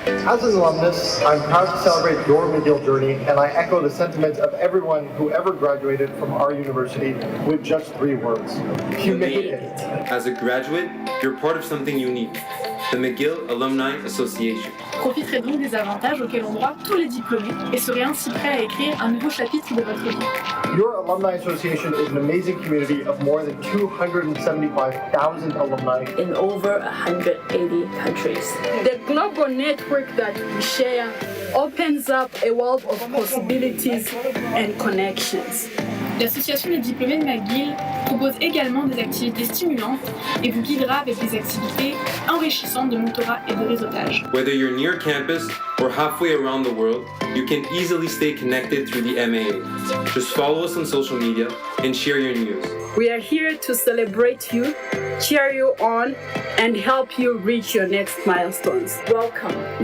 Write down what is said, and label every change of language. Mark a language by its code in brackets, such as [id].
[en] As an alumnus, I'm proud to celebrate your Mcgill journey, and I echo the sentiments of everyone who ever graduated from our university with just 3 words. You made it. As a graduate, you're part of something unique. the Mcgill Alumni Association. [fr] Profiterez donc des avantages auxquels ont droit tous les diplômés et serez ainsi prêts à écrire un nouveau chapitre de votre vie. [en] Your Alumni Association is an amazing community of more than 275,000 alumni in over 180 countries. The global network that we share opens up a world of possibilities and connections. [fr] L'association des diplômés de Mcgill propose également des activités stimulantes et vous guidera avec des activités enrichissantes de mentorat et de réseautage. [en] Whether you're near campus or halfway around the world, you can easily stay connected through the MAA. Just follow us on social media and share your news. We are here to celebrate you, cheer you on, and help you reach your next milestones. Welcome.